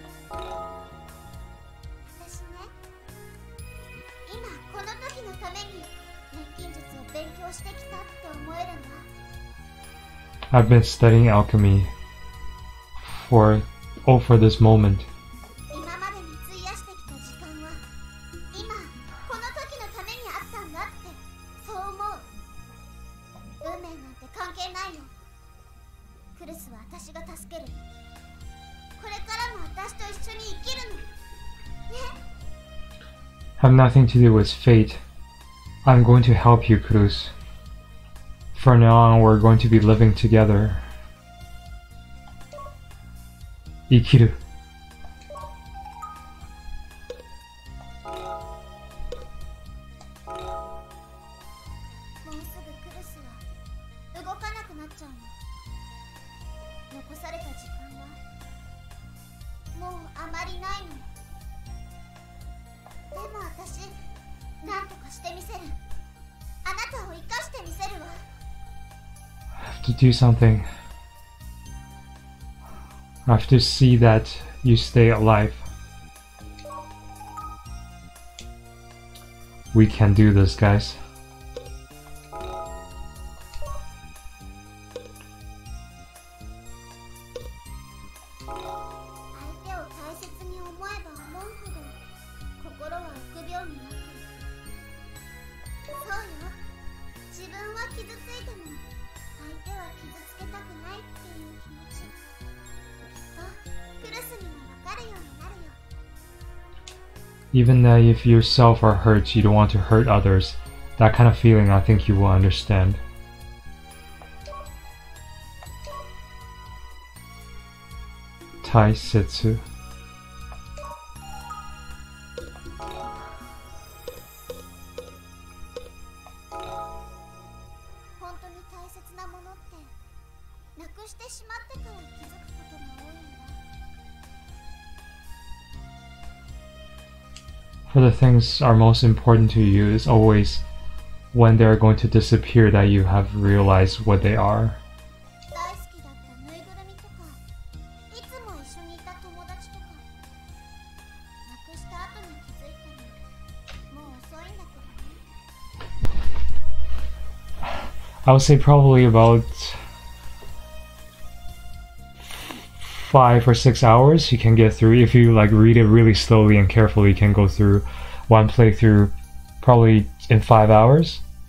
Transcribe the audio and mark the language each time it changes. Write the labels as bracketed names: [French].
[Japanese] 私ね、今この時のために錬金術を勉強してきたって思えるんだ。 [English] I've been studying alchemy for this moment. [Japanese] 今までに費やしてきた時間は今この時のためにあったんだってそう思う。運命なんて関係ないよ。クルスは私が助ける。これからも私と一緒に生きるのね。 [English] Have nothing to do with fate. I'm going to help you, Culus. From now on, we're going to be living together. [Japanese] 生きる。もうすぐクルスは動かなくなっちゃうの。残された時間はもうあまりないの。でも私なんとかしてみせる。あなたを生かしてみせるわ。 [English] I have to do something. I have to see that you stay alive. We can do this, guys. [Japanese] 相手を大切に思えば思うほど心は臆病になってる。そうよ。自分は傷ついても相手は傷つけたくないっていう気持ち、きっとクルスにもわかるようになるよ。 [English] Even that if yourself are hurt, you don't want to hurt others. That kind of feeling, I think you will understand. [Japanese] 大切。本当に大切なものってなくしてしまってから気づくことが多いんだ。 [English] For the things are most important to you is always when they're going to disappear that you have realized what they are. [Japanese] 大好きだったぬいぐるみとかいつも一緒にいた友達とかなくした後に気づいたの。もう遅いんだけどね。 [English] I would say probably about 5 or 6 hours you can get through. If you like read it really slowly and carefully, you can go through one playthrough probably in 5 hours.